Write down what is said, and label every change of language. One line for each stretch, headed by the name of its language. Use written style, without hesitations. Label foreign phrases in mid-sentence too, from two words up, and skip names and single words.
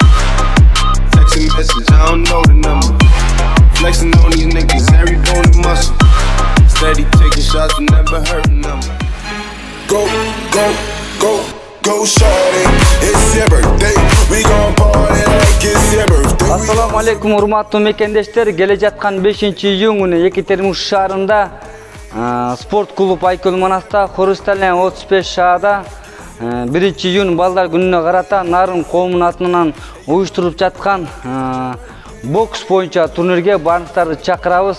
English: Texting message, I don't know the number. Flexing on these niggas, every bone and muscle. Steady taking shots, but never hurting them. Go, go, go, go shorty. It's your birthday. We gon' party like it's your birthday.
Arabic: السلام عليكم
Kyrgyz: урматтуу мекендештер. Келе жаткан 5-июнь күнү Екатеринбург шаарында спорт клуб Айкөл Манаста Хрустальный 35 шаада 1-июнь балдар күнүнө карата Нарын коомунун атынан уюштуруп жаткан бокс боюнча турнирге баарыңыздарды чакырабыз.